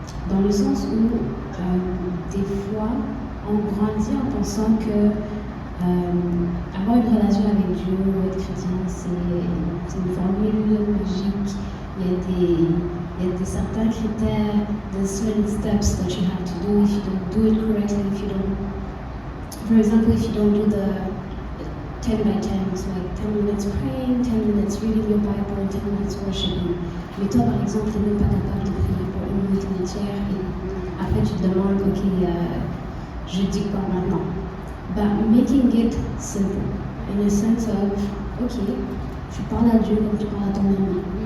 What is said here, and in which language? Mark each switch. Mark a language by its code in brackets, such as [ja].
[fr] Dans le sens où, des fois, on grandit en pensant que avoir une relation avec Dieu ou être chrétien, c'est une formule magique. Il y a des certains critères, [en] there's certain steps that you have to do if you don't do it correctly, if you don't, for example, if you don't do the 10 by 10, it's like 10 minutes praying, 10 minutes reading your Bible, 10 minutes worshiping. [fr] Mais toi, par exemple, tu n'es même pas capable de prier pour une minute entière et après tu te demandes, ok, je dis quoi maintenant? [en] But making it simple, in the sense of, ok, [fr] tu parles à Dieu comme tu parles à ton ami.